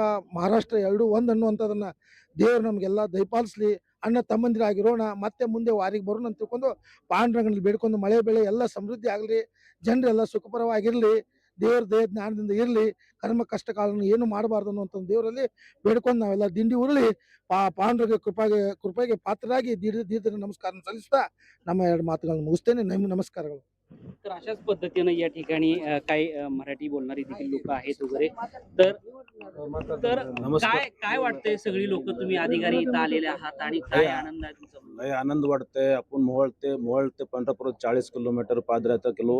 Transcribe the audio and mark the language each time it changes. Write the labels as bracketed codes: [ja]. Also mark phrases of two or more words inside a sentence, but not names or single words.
[kn] ಮಹಾರಾಷ್ಟ್ರ ಎರಡೂ ಒಂದು ಅನ್ನುವಂಥದ್ದನ್ನು ದೇವರು ನಮಗೆಲ್ಲ ದಯಪಾಲಿಸಲಿ, ಅಣ್ಣ ತಮ್ಮಂದಿರಾಗಿರೋಣ, ಮತ್ತೆ ಮುಂದೆ ವಾರಿಗೆ ಬರೋಣ ಅಂತ ತಿಳ್ಕೊಂಡು ಪಾಂಡುರಂಗನಲ್ಲಿ ಬೇಡ್ಕೊಂಡು ಮಳೆ ಬೆಳೆ ಎಲ್ಲ ಸಮೃದ್ಧಿ ಆಗಲಿ, ಜನರೆಲ್ಲ ಸುಖಪರವಾಗಿರಲಿ, ದೇವ್ರ ದಯ ಜ್ಞಾನದಿಂದ ಇರಲಿ, ಕರ್ಮ ಕಷ್ಟ ಕಾಲವನ್ನು ಏನು ಮಾಡಬಾರ್ದು ಅನ್ನುವಂಥ ದೇವರಲ್ಲಿ ಬೇಡ್ಕೊಂಡು ನಾವೆಲ್ಲ ದಿಂಡಿ ಉರುಳಿ ಪಾಂಡುರಂಗ ಕೃಪೆಗೆ ಪಾತ್ರರಾಗಿ ದೀರ್ಘ ನಮಸ್ಕಾರ ಸಲ್ಲಿಸ್ತಾ ನಮ್ಮ ಎರಡು ಮಾತುಗಳನ್ನು ಮುಗಿಸ್ತೇನೆ. ನಮಸ್ಕಾರಗಳು. [mr] तर अशाच पद्धतीनं या ठिकाणी काही मराठी बोलणारी देखील लोक आहेत वगैरे. तर तर काय काय वाटतंय, सगळी लोक तुम्ही अधिकारी इथं आलेले आहात आणि काय आनंद आहे तुमचा? लय आनंद वाटतंय. आपण मोहोळ ते पंढरपूर 40 किलोमीटर पादयात्रा केलो.